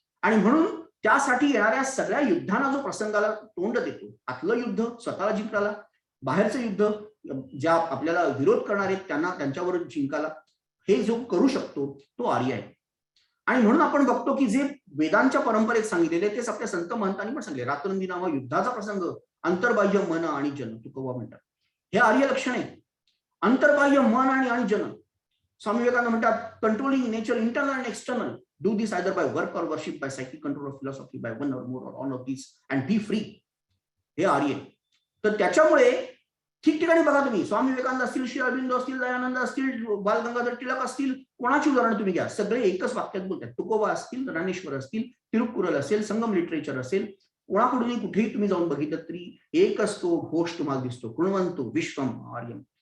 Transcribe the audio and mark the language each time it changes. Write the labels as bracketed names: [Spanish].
[Marathi] आणि म्हणून त्यासाठी येणाऱ्या सगळ्या युद्धांना जो प्रसंगाला तोंड देतो, आतलं युद्ध स्वतःला जिंकायला, बाहेरचं युद्ध ज्या आपल्याला विरोध करणारे त्यांना त्यांच्यावर जिंकायला, हे जो करू शकतो तो आर्य आहे. आणि म्हणून आपण बघतो की जे वेदांच्या परंपरेत सांगितलेले तेच आपल्या संत महंतांनी पण सांगितले. रात्रंदी नावा युद्धाचा प्रसंग, अंतर्बाह्य मन आणि जन, तुकोबा म्हणतात, हे आर्य लक्षण आहे. अंतर्बाह्य मन आणि जन. [English] स्वामी विवेकानंद म्हणतात, controlling nature internal and external, do this either by work or worship, by psychic control of philosophy, by one or more or all of this and be free. [Marathi] हे आर्य. तर त्याच्यामुळे ठिकठिकाणी बघा तुम्ही, स्वामी विवेकानंद असतील, श्री अरविंद असतील, दयानंद असतील, बाल गंगाधर टिळक असतील, कोणाची उदाहरणं तुम्ही घ्या, सगळे एकच वाक्यात बोलतात. तुकोबा असतील, रामेश्वर असतील, तिरुक्कुरल असेल, संगम लिटरेचर असेल, कोणाकडूनही कुठेही तुम्ही जाऊन बघितलं तरी एकच तो घोष तुम्हाला दिसतो, कृण्वंतो विश्वम आर्यम.